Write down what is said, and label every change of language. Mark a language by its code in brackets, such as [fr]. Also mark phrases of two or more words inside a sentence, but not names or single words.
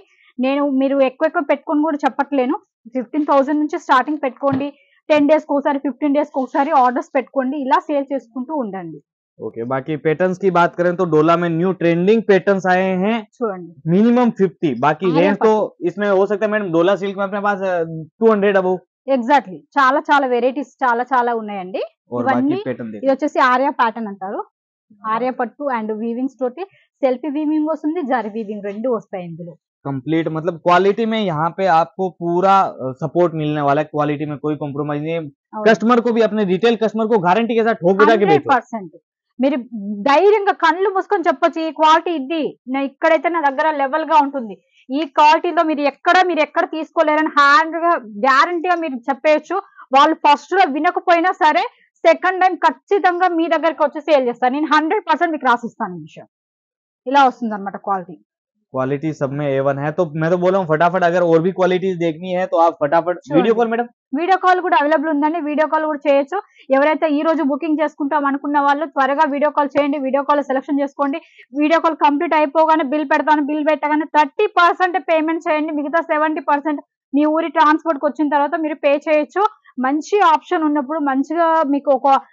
[te] మీరు ఎక్కువ పెట్టుకొని కూడా చెప్పట్లేను. 15,000 నుంచి స్టార్టింగ్ పెట్టుకోండి. 10 డేస్కి ఒకసారి 15 డేస్కి ఒకసారి ఆర్డర్స్ పెట్టుకోండి. ఇలా సేల్ చేసుకుంటూ ఉండండి. [hi] ओके, बाकी पैटर्न्स की बात करें तो डोला में [en] new trending patterns [hi] आए हैं [te] చూడండి [hi] मिनिमम 50, बाकी आर्या रेंज तो इसमें हो सकता है मैडम डोला सिल्क में अपने पास 200 अबव [te] ఎగ్జాక్ట్లీ చాలా చాలా వెరైటీస్ చాలా చాలా ఉన్నాయండి [hi] और [te] ఇవన్నీ [hi] बाकी पैटर्न [te] ఇది [hi] देखिए [te] వచ్చేసి ఆర్యా ప్యాటర్న్ అంటారు ఆర్యా పట్టు [en] and weavings [te] తోటి [en] selfie weaving [te] వస్తుంది జరీ వీవింగ్ రెండు వస్తాయి ఇందులో [hi] कंप्लीट, मतलब क्वालिटी में यहाँ पे आपको पूरा सपोर्ट मिलने वाला है, क्वालिटी में कोई कॉम्प्रोमाइज नहीं है। [te] అవును. [hi] कस्टमर को भी अपने रिटेल कस्टमर को गारंटी के साथ ठोक बजा के बेचो। [te] 100% మీరు ధైర్యంగా కళ్ళు మూసుకొని చెప్పొచ్చు ఈ క్వాలిటీ ఇది నా ఇక్కడైతే నా దగ్గర లెవెల్ గా ఉంటుంది ఈ క్వాలిటీలో మీరు ఎక్కడ తీసుకోలేరని హ్యాండ్ గా గ్యారంటీగా మీరు చెప్పేయచ్చు వాళ్ళు ఫస్ట్ లో వినకపోయినా సరే [en] second time [te] ఖచ్చితంగా మీ దగ్గరికి వచ్చి సేల్ చేస్తాను నేను 100% మీకు రాసిస్తాను ఈ విషయం ఇలా వస్తుంది అనమాట క్వాలిటీ [hi] क्वालिटी सब में A1 है, तो मैं तो बोल रहा हूँ फटाफट अगर और भी क्वालिटीज देखनी है तो आप फटाफट [en] Sure. video call madam video call [te] కూడా అవైలబుల్ ఉందండి [en] video call [te] కూడా చేయొచ్చు ఎవరైతే ఈ రోజు బుకింగ్ చేసుకుంటాం అనుకున్న వాళ్ళు త్వరగా [en] video call [te] చేయండి [en] video call selection [te] చేసుకోండి [en] video call complete [te] అయిపోగానే బిల్ పెడతాను బిల్ పెట్టగానే 30% పేమెంట్ చేయండి మిగతా 70% మీ ఊరి ట్రాన్స్పోర్ట్ కి వచ్చిన తర్వాత మీరు పే చేయొచ్చు మంచి ఆప్షన్ ఉన్నప్పుడు మంచిగా మీకు ఒక